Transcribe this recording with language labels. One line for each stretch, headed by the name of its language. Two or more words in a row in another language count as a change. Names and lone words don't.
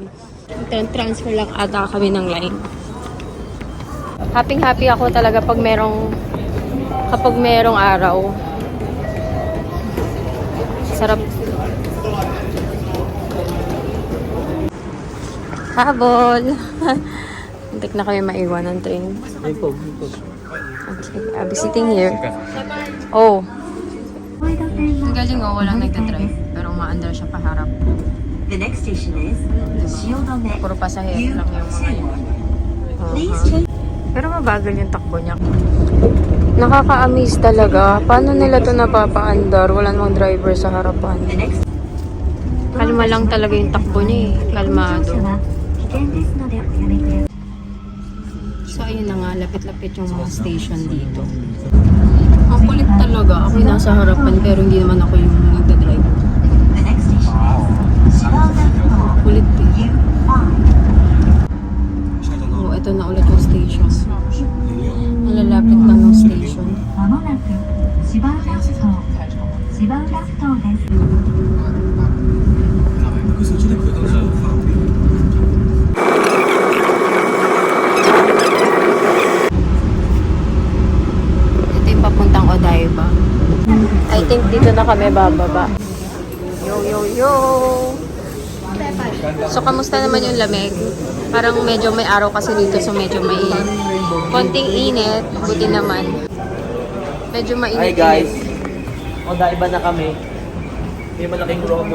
Filipino: Transfer lang ata kami ng line. Happy ako talaga kapag merong araw. Sarap. Habol. Hintik na kami maiwan ng train.
English: Okay, I'll be sitting here. Oh.
Filipino: Ang galing walang nagdadrive. Pero umaandar siya paharap.
English: The next station is Shiodome.
Filipino: Puro pasahero lang yung mga yun.
English: Please change.
Filipino: Pero mabagal yung takbo niya. Nakaka-amaze talaga. Paano nila to napapaandar? Wala namang driver sa harapan.
English: The next
Filipino: Kalma lang talaga yung takbo niya eh. Kalmado.
Japanese: 危険ですのでおやめください。
Filipino: So ayun na nga, lapit-lapit yung mga station dito. Ang kulit talaga. Ako yung nasa harapan pero hindi naman ako yung nagdadrive.
English: The next station is Shiodome.
Filipino: Kulit eh. Oh, ito na ulit yung station. Nalalapit na ng station.
Japanese: まもなく芝浦ふ頭です。
Filipino: Ito yung papuntang Odaiba.
English: I think
Filipino: dito na kami bababa. Yo! So, kamusta naman yung lamig? Parang medyo may araw kasi dito, so medyo may konting init. Buti naman. Medyo mainit.
English: Hi guys.
Filipino: Odaiba na kami. May malaking robot.